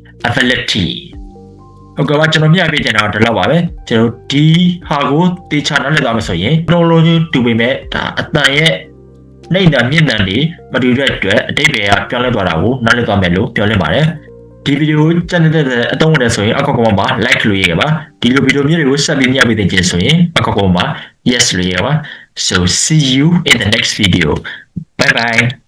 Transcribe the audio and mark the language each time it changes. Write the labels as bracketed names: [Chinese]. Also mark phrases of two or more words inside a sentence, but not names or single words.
[Burmese] ဟုတ်ကဲ့ပါကျွန်တော်မျှပေးချင်တာတော့ဒီလောက်ပါပဲကျွန်တော်ဒီဟာကိုတေချာနားလည်သွားမယ်ဆိုရင်လုံးလုံးချင်းတူပေမဲ့ဒါအတန်ရဲ့နှိမ့်တာမြင့်တာတွေမတူတဲ့အတွက်အတိတ်တွေကပြောင်းလဲသွားတာကိုနားလည်သွားမယ်လို့ပြောလင်းပါတယ်ဒီဗီဒီယိုကြည့်နေတဲ့အတုံးဝင်ဆိုရင်အကောက်ကောင်မှာ like လို့ရခဲ့ပါဒီလိုဗီဒီယိုမျိုးတွေကိုဆက်ပြီးမျှပေးတဲ့ဆိုရင်အကောက်ကောင်မှာ yes လို့ရပါ [English] so see you in the next video bye bye